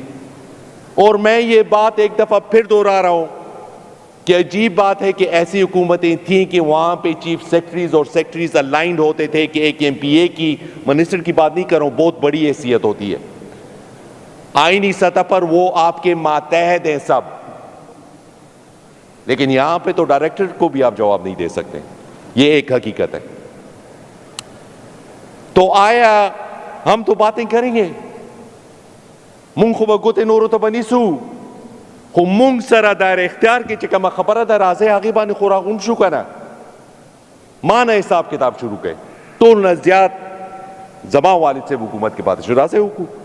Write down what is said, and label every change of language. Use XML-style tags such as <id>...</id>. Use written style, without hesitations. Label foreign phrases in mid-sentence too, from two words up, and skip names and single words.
<ur>اور میں یہ بات ایک دفعہ پھر دوہرا رہا ہوں کہ عجیب بات ہے کہ ایسی حکومتیں تھیں کہ وہاں پہ</ur> <en>chief secretaries</en> <ur>اور سیکرٹریز الائنڈ ہوتے تھے کہ ایک ایم پی اے کی، منسٹر کی بات نہیں کر رہا ہوں، بہت بڑی حیثیت ہوتی ہے آئینی سطح پر، وہ آپ کے ماتحت ہیں سب، لیکن یہاں پہ تو ڈائریکٹر کو بھی آپ جواب نہیں دے سکتے، یہ ایک حقیقت ہے۔ تو آیا ہم تو باتیں کریں گے،</ur> <ps>مونږ خو به ګوتې نورو ته به نیسو، خو مونږ سره دایره اختیار کې چې کومه خبره ده راځئ هغې باندې خو راغونډ شو که نه، ما نه حساب کتاب شروع کړئ، ټول نه زیات زما والد صاحب حکومت کې پاتې شو، راځئ وکړو</ps>